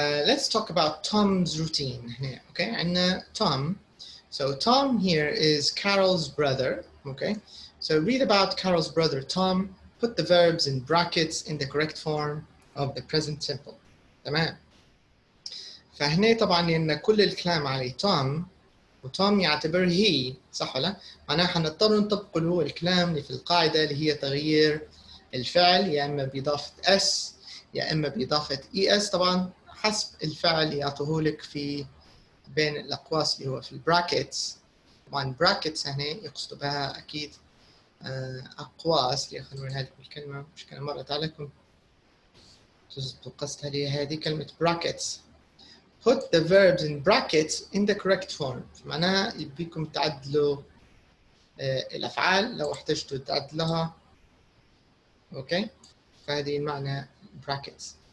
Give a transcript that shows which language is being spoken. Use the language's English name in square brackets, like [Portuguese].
[English] Let's talk about Tom's routine. Okay, عندنا Tom. So Tom here is Carol's brother. Okay, so read about Carol's brother Tom. Put the verbs in brackets in the correct form of the present simple. [Arabic] تمام. فهنا طبعا لأن كل الكلام عليه Tom وتوم يعتبر هي، صح ولا؟ معناها حنضطر نطبق له الكلام اللي في القاعدة اللي هي تغيير الفعل يا اما باضافه اس يا اما باضافه اي اس، طبعا حسب الفعل يعطوهولك في بين الاقواس اللي هو في البراكتس. طبعا براكتس هنا يقصدوا بها اكيد اقواس. خلينا نقول هذه الكلمه مش كان مرت عليكم تزبط القصد. هذه كلمه brackets. [English] put the verbs in brackets in the correct form. [Arabic] معناها يبيكم تعدلوا الافعال لو احتجتوا تعدلها. اوكي، فهذه المعنى brackets.